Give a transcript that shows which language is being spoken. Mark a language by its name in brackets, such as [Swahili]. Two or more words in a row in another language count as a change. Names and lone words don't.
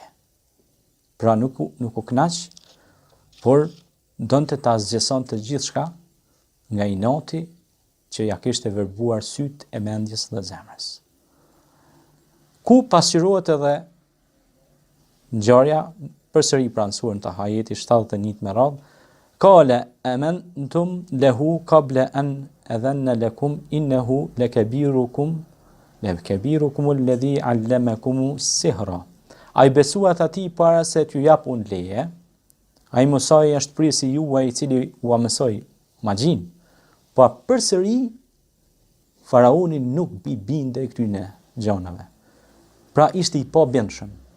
[Albanian] Pra nuk u kënaq, por donte ta zgjesonte gjithçka nga inati që ja kishte verbuar syt e mendjes dhe zemrës. Ku pasqyrohet edhe ngjarja përsëri pranë surën Taha ajeti 71 me radhë, [Arabic] قال آمنتم له قبل أن آذن لكم إنه لكبيركم الذي علمكم السحر. [Albanian] Ai besuat atij para se t'ju jap unë leje. Ai mësoi është prisi juaj i cili u mësoi magjin. Po përsëri faraoni nuk bindej këtyne gjanave. Pra ishte i pabindshëm.